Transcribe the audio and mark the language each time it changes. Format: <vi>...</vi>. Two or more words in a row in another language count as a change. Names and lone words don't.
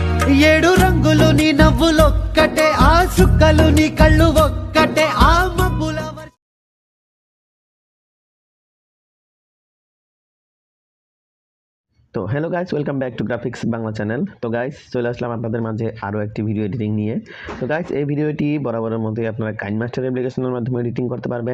<te>ఏడు రంగులు నీ నవ్వులొక్కటే ఆ చుక్కలు నీ కళ్ళు ఒక్కటే ఆ మబ్బుల</te> <en>তো Hello guys, welcome back to Graphics Bangla channel.</en> <bn>তো গাইস চলে আসলাম আপনাদের মাঝে আরও একটি</bn> <en>video editing</en> <bn>নিয়ে। তো গাইস এই ভিডিওটি বরাবরের মতোই আপনারা কাইনমাস্টার অ্যাপ্লিকেশনের মাধ্যমে এডিটিং করতে পারবেন।</bn>